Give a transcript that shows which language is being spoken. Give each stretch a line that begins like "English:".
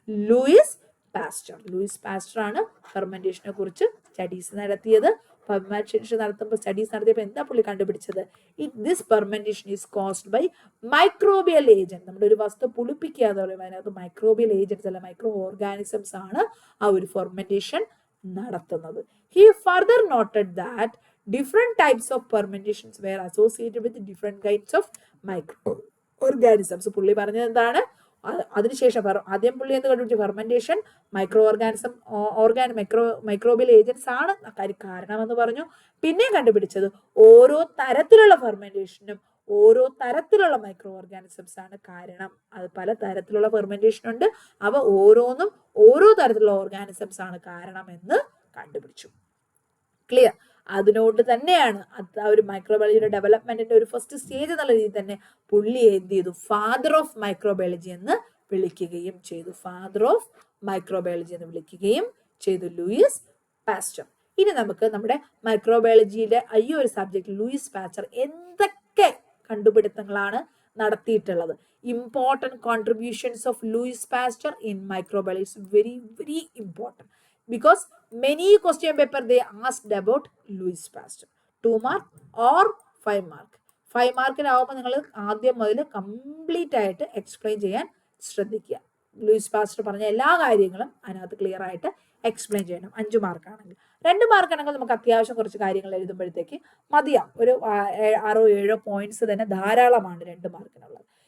Malayalam: Louis Pasteur. Louis Pasteur ആണ് ഫെർമെന്റേഷനെ കുറിച്ച് studies നടത്തിയത്. ഫെർമെന്റേഷൻ നടത്തിയപ്പോൾ എന്താ പുള്ളി കണ്ടുപിടിച്ചത്?
English: This fermentation is caused by microbial agent.
Malayalam: നമ്മുടെ ഒരു വസ്തു പുളിപ്പിക്കുക എന്ന് പറയുമ്പോൾ അതിനകത്ത് മൈക്രോബിയൽ ഏജൻസ് അല്ല മൈക്രോ ഓർഗാനിസംസ് ആണ് ആ ഒരു ഫെർമെന്റേഷൻ നടത്തുന്നത്.
English: He further noted that different types of fermentations were associated with different kinds of microorganisms.
Malayalam: പുള്ളി പറഞ്ഞത് എന്താണ്? അതിനുശേഷം ആദ്യം പുള്ളി എന്ത് കണ്ടുപിടിച്ചു? Fermentation micro organism microbial agents ആണ് കാരണമെന്ന് പറഞ്ഞു. പിന്നെ കണ്ടുപിടിച്ചത് ഓരോ തരത്തിലുള്ള ഫെർമെന്റേഷനും ഓരോ തരത്തിലുള്ള മൈക്രോ ഓർഗാനിസംസ് ആണ് കാരണം. അത് പല തരത്തിലുള്ള ഫെർമെന്റേഷൻ ഉണ്ട്, അവ ഓരോന്നും ഓരോ തരത്തിലുള്ള ഓർഗാനിസംസ് ആണ് കാരണമെന്ന് കണ്ടുപിടിച്ചു. ക്ലിയർ? അതിനോട് തന്നെയാണ് ആ ഒരു മൈക്രോബയോളജിയുടെ ഡെവലപ്മെന്റിന്റെ ഒരു ഫസ്റ്റ് സ്റ്റേജ് എന്നുള്ള രീതിയിൽ തന്നെ പുള്ളി എന്ത് ചെയ്തു? ഫാദർ ഓഫ് മൈക്രോബയോളജി എന്ന് വിളിക്കുകയും ചെയ്തു. ഫാദർ ഓഫ് മൈക്രോബയോളജി എന്ന് വിളിക്കുകയും ചെയ്തു ലൂയിസ് പാസ്റ്റർ. ഇനി നമുക്ക് നമ്മുടെ മൈക്രോബയോളജിയിലെ ഈ ഒരു സബ്ജക്ട് ലൂയിസ് പാസ്റ്റർ എന്തൊക്കെ കണ്ടുപിടുത്തങ്ങളാണ് നടത്തിയിട്ടുള്ളത്?
English: Important contributions of Louis Pasteur in microbiology is very very important. Because many question paper they asked about Louis Pasteur. 2 mark or 5 mark.
Malayalam: 5 മാർക്കിനാവുമ്പോൾ നിങ്ങൾ ആദ്യം മുതൽ കംപ്ലീറ്റ് ആയിട്ട് എക്സ്പ്ലെയിൻ ചെയ്യാൻ ശ്രദ്ധിക്കുക. ലൂയിസ് പാസ്റ്റർ പറഞ്ഞ എല്ലാ കാര്യങ്ങളും അതിനകത്ത് ക്ലിയർ ആയിട്ട് എക്സ്പ്ലെയിൻ ചെയ്യണം. 5 മാർക്കാണെങ്കിൽ. 2 മാർക്കാണെങ്കിൽ നമുക്ക് അത്യാവശ്യം കുറച്ച് കാര്യങ്ങൾ എഴുതുമ്പോഴത്തേക്ക് മതിയാവും. ഒരു 6-7 പോയിന്റ്സ് തന്നെ ധാരാളമാണ് 2 മാർക്കിനുള്ളത്.